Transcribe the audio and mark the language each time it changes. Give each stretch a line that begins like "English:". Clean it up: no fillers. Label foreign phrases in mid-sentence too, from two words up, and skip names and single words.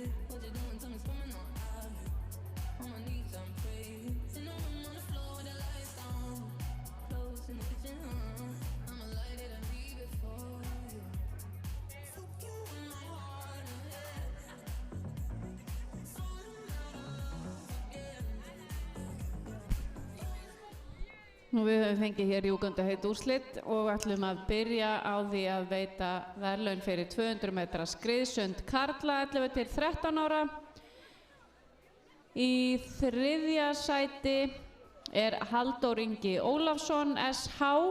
English: What you doing? Tell me what's going on. On my knees, I'm praying. In the room on the floor with the lights on. Clothes in the kitchen, I'ma light it and leave it for you. Fuck you in my heart and head. Falling out of love again.
Icelandic: Nú við höfum fengið hér júgandi heit úrslit og ætlum að byrja á því að veita verðlaun fyrir 200 metra skriðsund karla 11 til 13 ára. Í þriðja sæti er Halldór Ingi Ólafsson, SH.